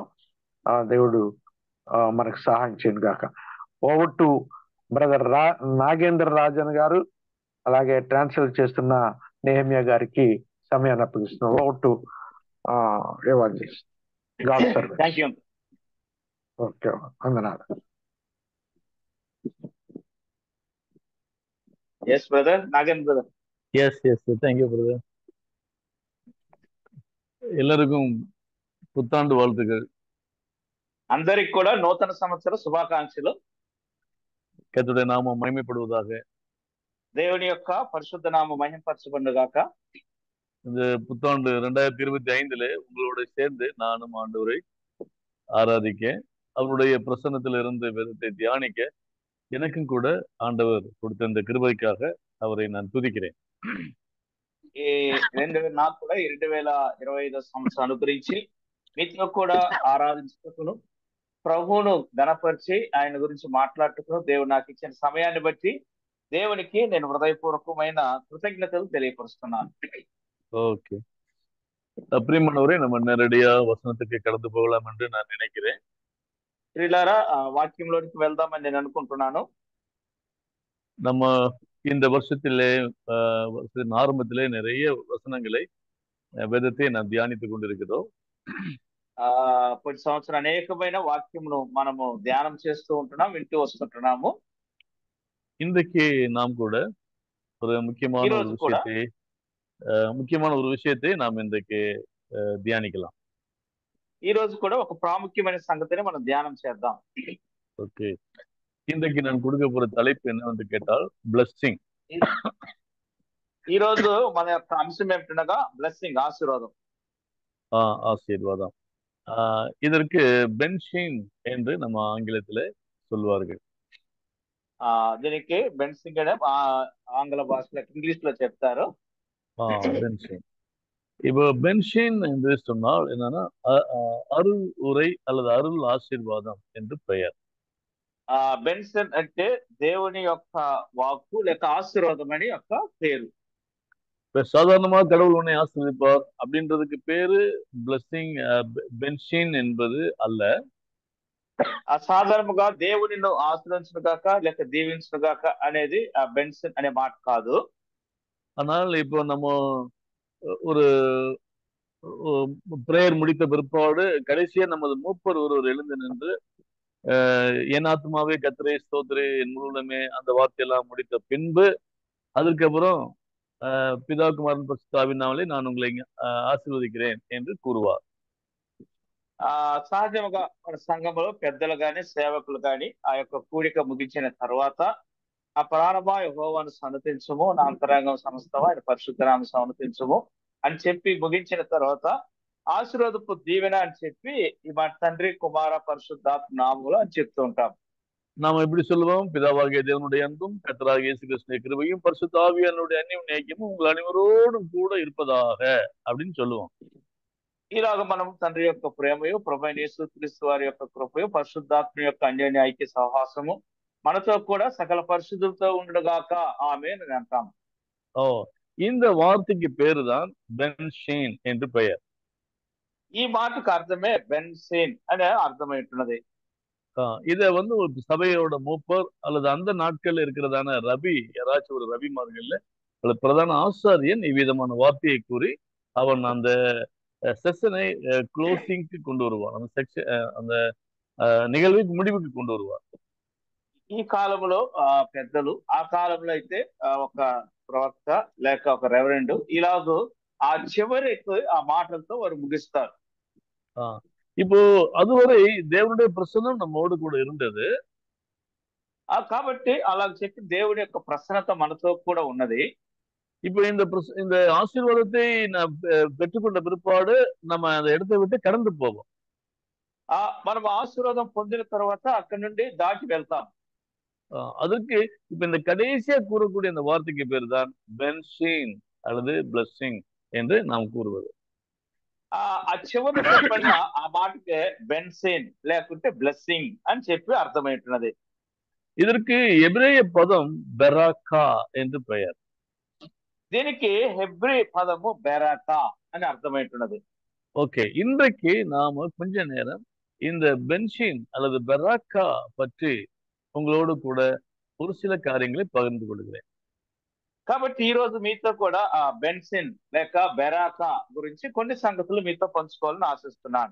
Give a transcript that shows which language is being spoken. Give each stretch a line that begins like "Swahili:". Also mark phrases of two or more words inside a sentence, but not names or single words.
Telugu: దేవుడు మనకు సహాయం చేయను గాక.
English: over to brother
Telugu: నాగేంద్ర రాజన్ గారు, అలాగే ట్రాన్స్లేట్ చేస్తున్న నెహమ్యా గారికి సమయాన్ని అప్పగిస్తున్నాం.
English: Over to evangelist God servant.
Telugu: ఓకే, వందనాలు.
English: Yes, brother. Nagan brother. Yes, thank you, brother.
Tamil: எல்லாருக்கும் புத்தாண்டு வாழ்த்துக்கள்.
Telugu: అందరికి కూడా నూతన సంవత్సర శుభాకాంక్షలు.
Tamil: கர்த்தருடைய நாமம் மகிமைப்படுவதாக.
Telugu: దేవుని యొక్క పరిశుద్ధ నామం మహిమపరచబడుగాక.
Tamil: இந்த புத்தாண்டு 2025 உங்களோட சேர்ந்து நானும் ஆண்டவரை ஆராதிக்க, அவருடைய பிரசன்னத்தில் இருந்து வேதத்தை தியானிக்க எனக்கும் கூட ஆண்டவர் கொடுத்த இந்த கிருபைக்காக அவரை நான் துதிக்கிறேன்.
Telugu: నాకు కూడా 2025 సంవత్సరం అనుగ్రహించి మీతో కూడా ఆరాధించుటకును, ప్రభువును ఘనపరిచి ఆయన గురించి మాట్లాడుటకును దేవుడు నాకు ఇచ్చిన సమయాన్ని బట్టి దేవునికి నేను హృదయపూర్వకమైన కృతజ్ఞతలు తెలియపరుస్తున్నాను.
Tamil: ஓகே, பிரியமானவரே, நம்ம நேரடியா வசனத்துக்கு கடந்து போகலாம் என்று நான் நினைக்கிறேன்.
Telugu: ప్రియులారా, వాక్యంలోనికి వెళ్దామని నేను అనుకుంటున్నాను.
Tamil: நம்ம இந்த வருஷத்திலே ஆரம்பத்திலே நிறைய வசனங்களை வேதத்தை நாம் தியானித்துக் கொண்டிருக்கிறோம்.
Telugu: ప్రతి సంవత్సరం అనేకమైన వాక్యమును మనము ధ్యానం చేస్తూ ఉంటున్నాం, వింటూ వస్తుంటున్నాము.
Tamil: இன்றைக்கு நாம் கூட ஒரு முக்கியமான ஒரு விஷயத்தை நாம் இன்றைக்கு தியானிக்கலாம்.
Telugu: ఈ రోజు కూడా ఒక ప్రాముఖ్యమైన సంగతిని మనం ధ్యానం చేద్దాం. ఓకే,
Tamil: இன்றைக்கு நான் கொடுக்க போற தலைப்பு என்னவென்று கேட்டால் பிளஸ்ஸிங்.
Telugu: ఈ రోజు మన యొక్క అంశం ఏమిటనగా బ్లెస్సింగ్, ఆశీర్వాదం.
Tamil: ஆசீர்வாதம். இதற்கு பென்ஷின் என்று நம்ம ஆங்கிலத்திலே சொல்வார்கள்.
Telugu: దీనికి బెన్సింగ్ అనే ఆంగ్ల భాషలో, ఇంగ్లీష్ లో చెప్తారు.
Tamil: பென்ஷின். இப்போ பென்ஷின் என்று சொன்னால் என்னன்னா அருள் உரை அல்லது அருள் ஆசீர்வாதம் என்று பெயர்.
Telugu: బెన్సన్ అంటే దేవుని యొక్క వాక్కు లేక ఆశీర్వాదం అని యొక్క పేరు.
Tamil: இப்ப சாதாரணமா கடவுள் உன்னை ஆசீர்வதிப்பார் அப்படின்றதுக்கு பேரு பிளஸ்ஸிங். பென்ஷின் என்பது அல்ல.
Telugu: సాధారణంగా దేవుని ఆశీర్వదించును గాక లేక దీవించును గాక అనేది బెన్సన్ అనే మాట కాదు.
Tamil: ஆனால் இப்போ நம்ம ஒரு பிரேயர் முடித்த பிற்பாடு கடைசியா நமது மூப்பர் ஒருவர் எழுந்து நின்று என் ஆத்மாவே கர்த்தரை ஸ்தோத்திரே என் முழுவதுமே அந்த வார்த்தையெல்லாம் முடித்த பின்பு அதுக்கப்புறம் பிதா குமாரன் பரிசுத்த ஆவியினாலே நான் உங்களை ஆசீர்வதிக்கிறேன் என்று கூறுவார்.
Telugu: సహజంగా మన సంఘంలో పెద్దలు గాని సేవకులు గాని ఆ యొక్క కూడిక ముగించిన తర్వాత ఆ ప్రాణమా యెహోవాను సన్నతించుము, నా అంతరంగం సమస్తమా ఆయన పరిశుద్ధనామ సన్నతించుము అని చెప్పి ముగించిన తర్వాత ఆశీర్వాదపు దీవెన అని చెప్పి ఈ మన తండ్రి కుమార పరిశుద్ధాత్మ నామములు అని చెప్తూ ఉంటాం.
Tamil: நாம் எப்படி சொல்லுவோம்? பிதாவாகிய தேவனுடைய அன்பும் கர்த்தராகிய இயேசு கிறிஸ்துவின் கிருபையும் பரிசுத்த ஆவியானவருடைய அந்யோன்யமும் உங்கள் அனைவரோடும் கூட இருப்பதாக அப்படின்னு சொல்லுவோம்.
Telugu: ఇలాగ మనం తండ్రి యొక్క ప్రేమయు, ప్రభువైన యేసుక్రీస్తు వారి యొక్క కృపయు, పరిశుద్ధాత్మ యొక్క అన్యోన్య ఐక్య సహవాసము మనతో కూడా సకల పరిశుద్ధులతో ఉండగాక ఆమేన్ అని అంటాం.
Tamil: இந்த வார்த்தைக்கு பேருதான் பென்ஷின் என்று பெயர்.
Telugu: ఈ మాటకు అర్థమే బెన్సిన్ అనే అర్థమైంటున్నది.
Tamil: இத ஒரு சபையோட மூப்பர் அல்லது அந்த நாட்கள்ல இருக்கிறதான ரபி, யாராச்சும் ஒரு ரபிமார்கள்ல அல்லது பிரதான ஆசாரியன் இவ்விதமான வார்த்தையை கூறி அவன் அந்த செஷனை க்ளோசிங்க்கு கொண்டு வருவான். அந்த செக்ஷன் அந்த நிகழ்வை முடிவுக்கு கொண்டு வருவார்.
Telugu: ఈ కాలంలో పెద్దలు, ఆ కాలంలో అయితే ఒక ప్రవక్త లేక ఒక రెవరెండ్ ఇలాగూ ఆ చివరికి ఆ మాటలతో వారు ముగిస్తారు.
Tamil: இப்போ அதுவரை దేవుடைய பிரசன்னம் நம்மோடு கூட இருந்தது.
Telugu: కాబట్టి అలా చెప్పి దేవుడి యొక్క ప్రసన్నత మనతో కూడా ఉన్నది.
Tamil: இப்ப இந்த ஆசீர்வாதத்தை பெற்றுக்கொண்ட பிற்பாடு நம்ம அந்த இடத்தை விட்டு கடந்து போவோம்.
Telugu: మనం ఆశీర్వాదం పొందిన తర్వాత అక్కడి నుండి దాటి వెళ్తాం.
Tamil: அதற்கு இப்ப இந்த கடைசியா கூறக்கூடிய அந்த வார்த்தைக்கு பேர் தான் பென்ஷீன் அல்லது பிளஸ்ஸிங் என்று நாம் கூறுவது.
Telugu: ఆ చివరి చెప్పిన ఆ మాటకే బెన్సిన్ లేకుంటే బ్లెస్సింగ్ అని చెప్పి అర్థమైంటున్నది.
Tamil: இதற்கு எபிரேய பதம் பெராக்கா என்று பெயர்.
Telugu: దీనికి హెబ్రీ పదము బెరాకా అని అర్థమైంటున్నది.
Tamil: ஓகே, இன்றைக்கு நாம கொஞ்ச நேரம் இந்த பென்ஷீன் அல்லது பெராக்கா பற்றி உங்களோடு கூட ஒரு சில காரியங்களை பகிர்ந்து கொள்கிறேன்.
Telugu: కాబట్టి ఈ రోజు మీతో కూడా ఆ బెన్సిన్ లేక బెరాకా గురించి కొన్ని సంగతులు మీతో పంచుకోవాలని ఆశిస్తున్నాను.